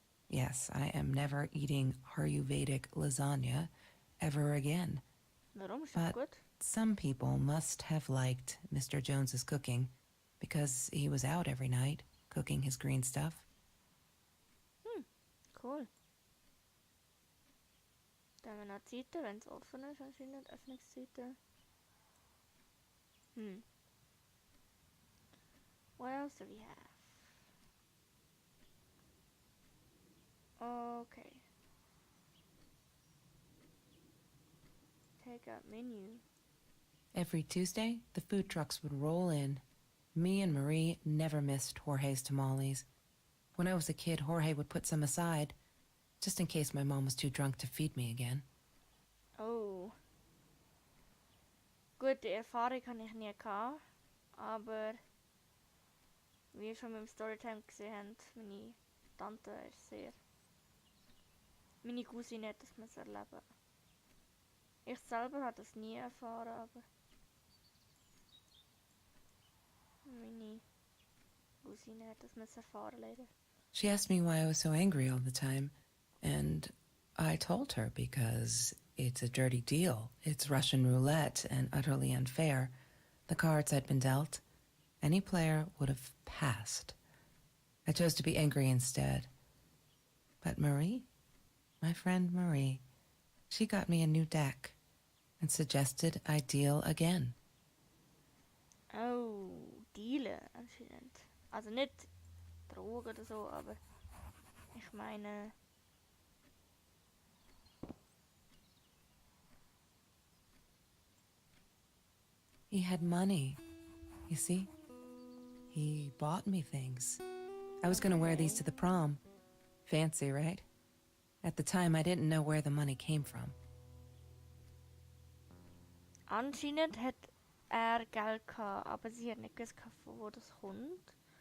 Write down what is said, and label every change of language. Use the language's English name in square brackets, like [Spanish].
[English] Yes, I am never eating Ayurvedic lasagna ever again. [German] Warum? Ist [English] But [German] gut? [English] some people must have liked Mr. Jones's cooking because he was out every night cooking his green stuff. Cool. [German] Da haben wir noch Zeiten, wenn es offen ist, anscheinend Öffnungszeiten. [English] What else do we have? Okay. Take out menu. Every Tuesday, the food trucks would roll in. Me and Marie never missed Jorge's tamales. When I was a kid, Jorge would put some aside, just in case my mom was too drunk to feed me again. Oh. [German] Gut, die Erfahrung habe ich nie gehabt, aber wie ihr schon mit dem Storytime gesehen habt, meine Tante ist sehr... Meine Cousine hat das müssen erleben. Ich selber habe das nie erfahren, aber... Meine Cousine hat das müssen erfahren, leider. [English] She asked me why I was so angry all the time, and I told her because it's a dirty deal. It's Russian roulette and utterly unfair. The cards had been dealt, Any player would have passed. I chose to be angry instead. But Marie, my friend Marie, she got me a new deck and suggested I deal again. [German] Oh, dealen anscheinend. Also nicht Drogen oder so, aber ich meine... [English] He had money, you see? He bought me things. I was gonna wear these to the prom. Fancy, right? At the time, I didn't know where the money came from. [German] Anscheinend hat Geld gehabt, aber sie hat nicht gewusst, von wo das kommt.